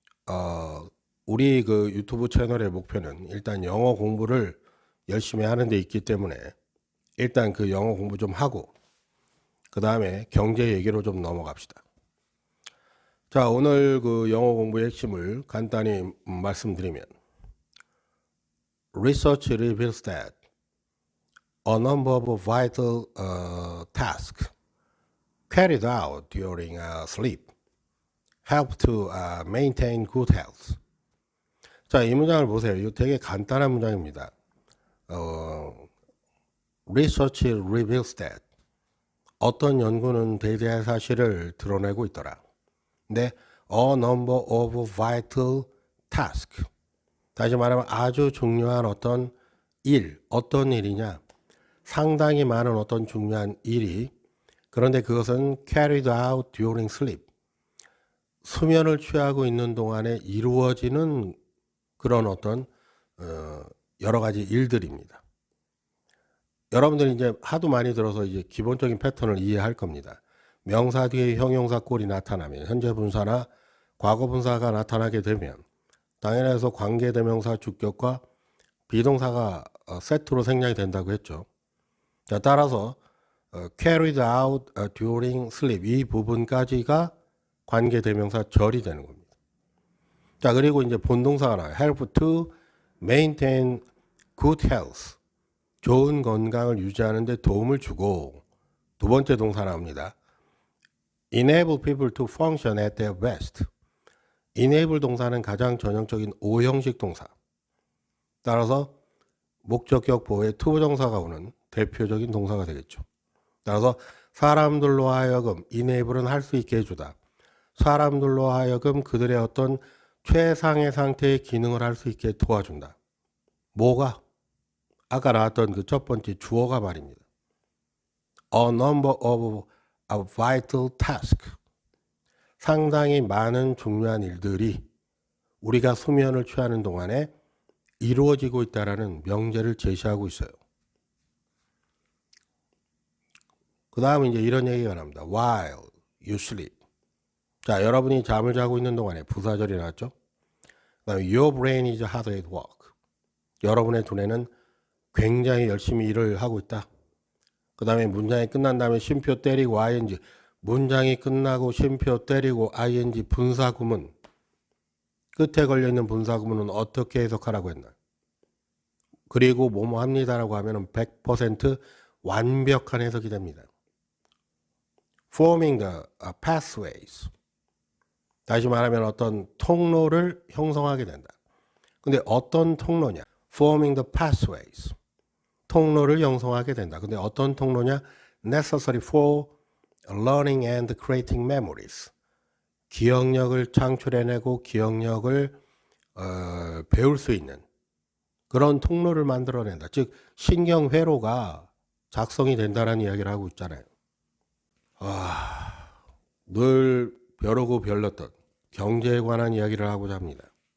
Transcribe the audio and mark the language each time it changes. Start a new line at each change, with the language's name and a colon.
Korean: 어, 우리 그 유튜브 채널의 목표는 일단 영어 공부를 열심히 하는 데 있기 때문에 일단 그 영어 공부 좀 하고 그 다음에 경제 얘기로 좀 넘어갑시다. 자, 오늘 그 영어 공부의 핵심을 간단히 말씀드리면
English: Research reveals that a number of vital tasks carried out during sleep help to maintain good health.
Korean: 자, 이 문장을 보세요. 이거 되게 간단한 문장입니다.
English: Research reveals that
Korean: 어떤 연구는 대대한 사실을 드러내고 있더라.
English: 근데 a number of vital tasks.
Korean: 다시 말하면 아주 중요한 어떤 일, 어떤 일이냐? 상당히 많은 어떤 중요한 일이 그런데 그것은
English: carried out during sleep.
Korean: 수면을 취하고 있는 동안에 이루어지는 그런 어떤 여러 가지 일들입니다. 여러분들이 이제 하도 많이 들어서 이제 기본적인 패턴을 이해할 겁니다. 명사 뒤에 형용사 꼴이 나타나면 현재 분사나 과거 분사가 나타나게 되면 당연해서 관계대명사 주격과 비동사가 세트로 생략이 된다고 했죠. 자, 따라서
English: carried out during sleep
Korean: 이 부분까지가 관계대명사 절이 되는 겁니다. 자, 그리고 이제 본동사가 나와요.
English: help to maintain good health.
Korean: 좋은 건강을 유지하는 데 도움을 주고 두 번째 동사 나옵니다.
English: enable people to function at their best.
Korean: enable 동사는 가장 전형적인 오형식 동사. 따라서 목적격 보호에 투부정사가 오는 대표적인 동사가 되겠죠. 따라서 사람들로 하여금 enable은 할 수 있게 해주다. 사람들로 하여금 그들의 어떤 최상의 상태의 기능을 할 수 있게 도와준다. 뭐가? 아까 나왔던 그 첫 번째 주어가 말입니다.
English: A number of vital tasks.
Korean: 상당히 많은 중요한 일들이 우리가 수면을 취하는 동안에 이루어지고 있다라는 명제를 제시하고 있어요. 그 다음에 이제 이런 얘기가 나옵니다.
English: While you sleep.
Korean: 자, 여러분이 잠을 자고 있는 동안에 부사절이 나왔죠.
English: 그 다음에 Your brain is hard at work.
Korean: 여러분의 두뇌는 굉장히 열심히 일을 하고 있다. 그 다음에 문장이 끝난 다음에 쉼표 때리고 ing. 문장이 끝나고 쉼표 때리고 ing 분사구문. 끝에 걸려있는 분사구문은 어떻게 해석하라고 했나? 그리고 뭐뭐 합니다라고 하면 100% 완벽한 해석이 됩니다.
English: Forming the pathways.
Korean: 다시 말하면 어떤 통로를 형성하게 된다. 근데 어떤 통로냐?
English: Forming the pathways.
Korean: 통로를 형성하게 된다. 근데 어떤 통로냐?
English: Necessary for learning and creating memories.
Korean: 기억력을 창출해내고 기억력을 배울 수 있는 그런 통로를 만들어낸다. 즉 신경회로가 작성이 된다는 이야기를 하고 있잖아요. 늘 벼르고 별렀던 경제에 관한 이야기를 하고자 합니다.